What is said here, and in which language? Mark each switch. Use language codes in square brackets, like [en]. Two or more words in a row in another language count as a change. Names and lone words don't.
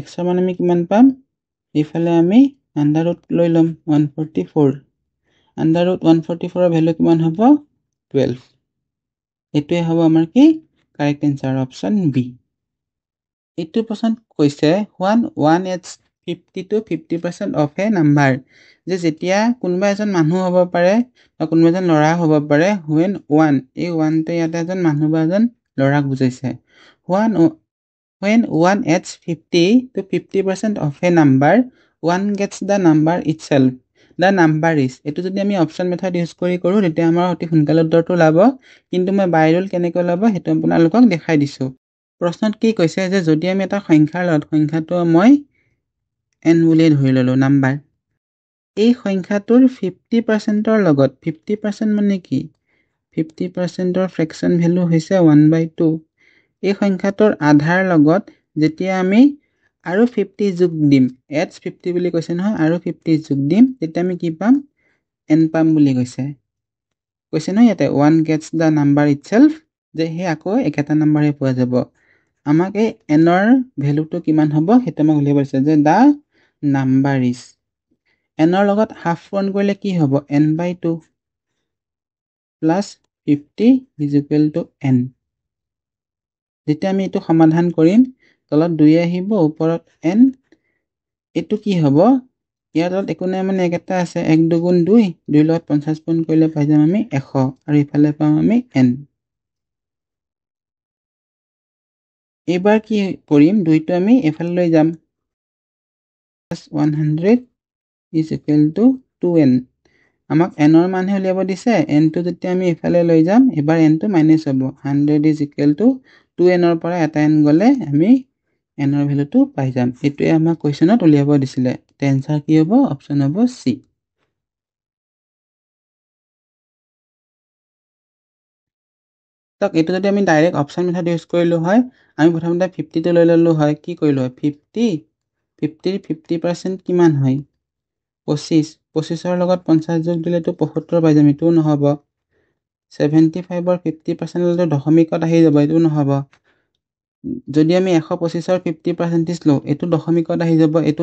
[as] ৰ মান আমি কিমান পাম ইফালে আমি [en] under root [as] লৈ লম 144 [en] under root [as] 144 ৰ ভ্যালু কিমান হ'ব 12 এটোৱে হ'ব আমাৰ কি [en] correct answer option B [as] এইটো প্ৰশ্ন কৈছে [en] 1 adds 50 to 50% of a number [as] যে যেতিয়া কোনোবা এজন মানুহ হ'ব পাৰে বা কোনোবা এজন ল'ৰা হ'ব পাৰে [en] when 1 [as] এই 1 তে ইয়াতে এজন মানুহ বা এজন ল'ৰাক বুজাইছে [en] when 1 adds 50 to 50% of a number 1 gets the number itself the number is [as] এটো যদি আমি [en] option method use [as] কৰি কৰো তেতিয়া আমাৰ অতি সোনকালে উত্তৰটো লাভ কিন্তু মই বাই ৰুল কেনেকৈ লাভ হেতু আপোনালোকক দেখাই দিছো প্ৰশ্নত কি কৈছে যে যদি আমি এটা সংখ্যাৰ লগত সংখ্যাটো মই n বুলি ধৰি ললো নাম্বাৰ এই সংখ্যাটোৰ 50% ৰ লগত 50% মানে কি 50% ৰ [en] fraction value [as] হৈছে 1/2 এই সংখ্যাটোৰ আধাৰ লগত যেতিয়া আমি আৰু 50 যোগ দিম [en] adds 50 [as] বুলি কৈছে নহয় আৰু 50 যোগ দিম তেতিয়া আমি কি পাম n পাম বুলি কৈছে নহয় ইয়াতে [en] 1 gets the number itself [as] যে সেই আকৌ একেটা নাম্বাৰহে পোৱা যাব আমাক এই nৰ ভ্যালুটো কিমান হ'ব সেইটো আমাক উলিয়াব দিছে যে [en] the number is [as] nৰ লগত হাফ পূৰণ কৰিলে কি হ'ব n/2 প্লাছ 50 [en] is equal to n [as] যেতিয়া আমি এইটো সমাধান কৰিম তলত 2 আহিব ওপৰত n এইটো কি হ'ব ইয়াৰ তলত একো নাই মানে একেটা আছে 1 2 গুণ 2 2 লগত 50 পূৰণ কৰিলে পাই যাম আমি 100 আৰু ইফালে পাম আমি n এইবাৰ কি কৰিম 2 টো আমি এফালে লৈ যাম [en] 100 is equal to 2n [as] আমাক n ৰ মানহে উলিয়াব দিছে n টো যেতিয়া আমি এফালে লৈ যাম এবাৰ n টো মাইনাস হ'ব [en] 100 is equal to 2n [as] ৰ পৰা এটা n গলে আমি n ৰ ভ্যালুটো পাই যাম এটোৱে আমাক কোৱেশ্চনত উলিয়াব দিছিলে তে আনসাৰ কি হ'ব অপচন হ'ব সি তক এটো যদি আমি [en] direct option method use [as] কৰিলো হয় আমি প্ৰথমতে 50 টো লৈ ললো হয় কি কৰিলো হয় 50 50% কিমান হয় 25 25 ৰ লগত 50 যোগ দিলেটো 75 পাই যাম এটো নহব 75 ৰ 50% ললে দশমিকত আহি যাব এটো নহব যদি আমি 125 ৰ 50% লও এটো দশমিকত আহি যাব এটো